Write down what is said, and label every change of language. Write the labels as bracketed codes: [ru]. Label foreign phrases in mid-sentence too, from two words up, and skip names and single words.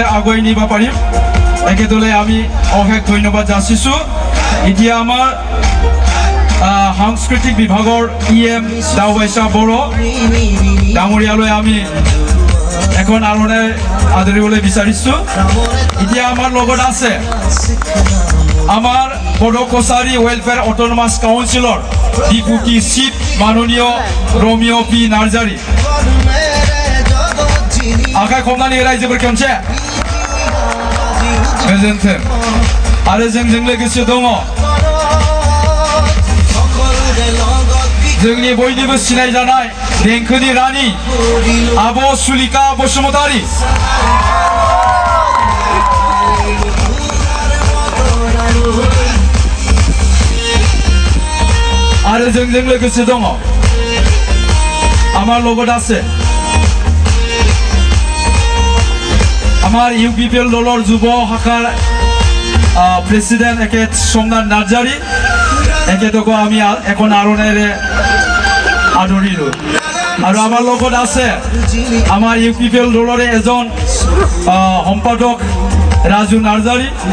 [as] আগুৱাই নিব পাৰিম একেদৰে আমি অশেষ ধন্যবাদ যাচিছোঁ এতিয়া আমাৰ সাংস্কৃতিক বিভাগৰ EM দাওবাইছা বড়ো ডাঙৰীয়ালৈ আমি এখন আৰণে আদৰিবলৈ বিচাৰিছোঁ এতিয়া আমাৰ লগত আছে আমাৰ বড়ো কছাৰী ৱেলফেয়াৰ অট'নমাছ কাউন্সিলৰ ডিপুটি চিফ মাননীয় ৰমিঅ পি নাৰ্জাৰী [brx] आखाइ खबनानै रायजोफोर खेमसे गोजोन्थों आरो जोंजों लोगोसे दङ जोंनि बयनिबो सिनायजानाय देंखोनि रानि आब' सुलिका बसुमतारी आरो जोंजों लोगोसे दङ [as] আমাৰ লগত আছে আমাৰ UPPL দলৰ যুৱ শাখাৰ প্ৰেসিডেন্ট একেত সোমনাথ নাৰ্জাৰী একেতকো আমি এখন আৰণেৰে আদৰিলোঁ আৰু আমাৰ লগত আছে আমাৰ UPPL দলৰে এজন সম্পাদক ৰাজু নাৰ্জাৰী